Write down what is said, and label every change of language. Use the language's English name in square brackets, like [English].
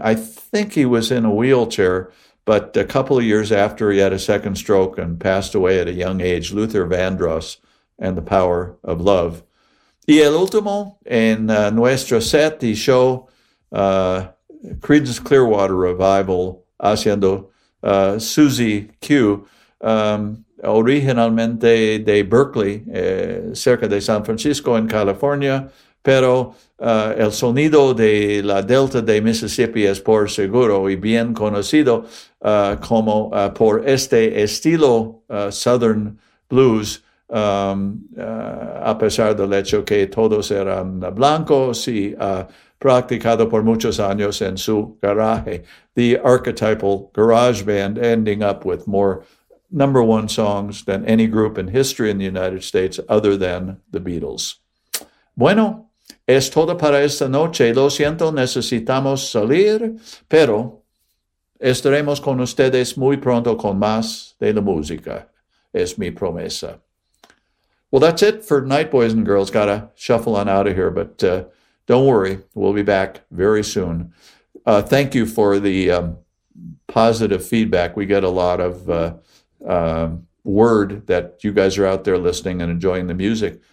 [English] I think he was in a wheelchair, but a couple of years after, he had a second stroke and passed away at a young age. Luther Vandross and the Power of Love. [Spanish] Y el último en nuestro set y show, Creedence Clearwater Revival, haciendo Susie Q, originalmente de Berkeley, cerca de San Francisco en California, pero el sonido de la Delta de Mississippi es por seguro y bien conocido como por este estilo Southern Blues, a pesar del hecho que todos eran blancos y practicado por muchos años en su garaje. [English] The archetypal garage band ending up with more number one songs than any group in history in the United States other than the Beatles. [Spanish] Bueno, es todo para esta noche. Lo siento, necesitamos salir, pero estaremos con ustedes muy pronto con más de la música. Es mi promesa. [English] Well, that's it for tonight, boys and girls. Gotta shuffle on out of here, but don't worry. We'll be back very soon. Thank you for the positive feedback. We get a lot of word that you guys are out there listening and enjoying the music.